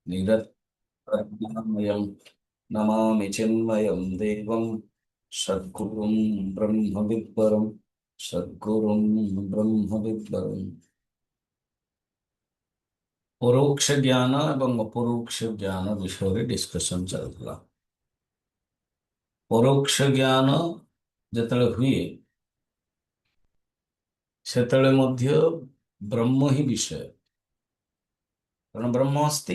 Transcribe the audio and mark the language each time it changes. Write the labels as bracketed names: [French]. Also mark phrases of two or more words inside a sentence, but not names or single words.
[Sanskrit] निरतज्ञानमयं नमामि चिन्मयं देवं सद्गुरुं ब्रह्मविद्वरं सद्गुरुं ब्रह्मविद्वरं। [Odia] ପରୋକ୍ଷ ଜ୍ଞାନ ଏବଂ ଅପରୋକ୍ଷ ଜ୍ଞାନ ବିଷୟରେ ଡିସ୍କସନ ଚାଲିଥିଲା। ପରୋକ୍ଷ ଜ୍ଞାନ ଯେତେବେଳେ ହୁଏ ସେତେବେଳେ ମଧ୍ୟ ବ୍ରହ୍ମ ହିଁ ବିଷୟ, କାରଣ ବ୍ରହ୍ମ ଅସ୍ତି।